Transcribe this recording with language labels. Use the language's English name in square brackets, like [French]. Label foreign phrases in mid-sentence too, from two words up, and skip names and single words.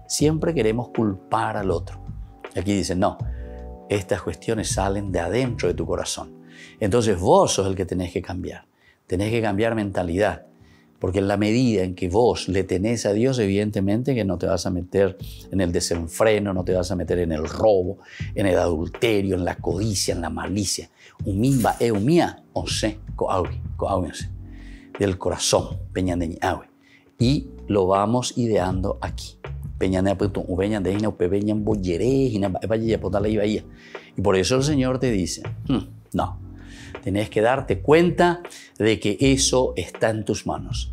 [Spanish] Siempre queremos culpar al otro. Aquí dice, no, estas cuestiones salen de adentro de tu corazón. Entonces vos sos el que tenés que cambiar mentalidad, porque en la medida en que vos le tenés a Dios, evidentemente que no te vas a meter en el desenfreno, no te vas a meter en el robo, en el adulterio, en la codicia, en la malicia. Umimba eumia, onse, del corazón, y lo vamos ideando aquí. Y por eso el Señor te dice, no, tenés que darte cuenta de que eso está en tus manos.